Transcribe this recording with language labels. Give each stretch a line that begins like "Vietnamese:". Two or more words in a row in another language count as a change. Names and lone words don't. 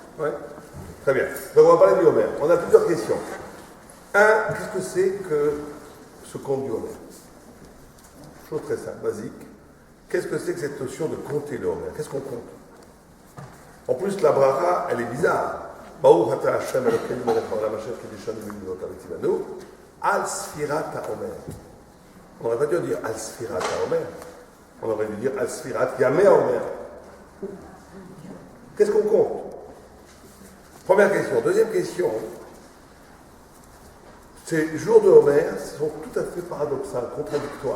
French: Oui. Très bien. Donc on va parler du Homer. On a plusieurs questions. Un, qu'est-ce que c'est que ce conte du Homer? Chose très simple, basique. Qu'est-ce que c'est que cette notion de compter le Homer? Qu'est-ce qu'on compte? En plus, la bracha, elle est bizarre.
Hebrew: ברוך אתה השם אלוקינו מלך העולם אשר קדשנו במצוות וצונו על ספירת העומר.
French: On n'aurait pas dû dire
Hebrew: על ספירת העומר.
French: On aurait dû dire
Hebrew: על ספירת ימי העומר.
French: Qu'est-ce qu'on compte? Première question. Deuxième question. Ces jours de Homer sont tout à fait paradoxales, contradictoires.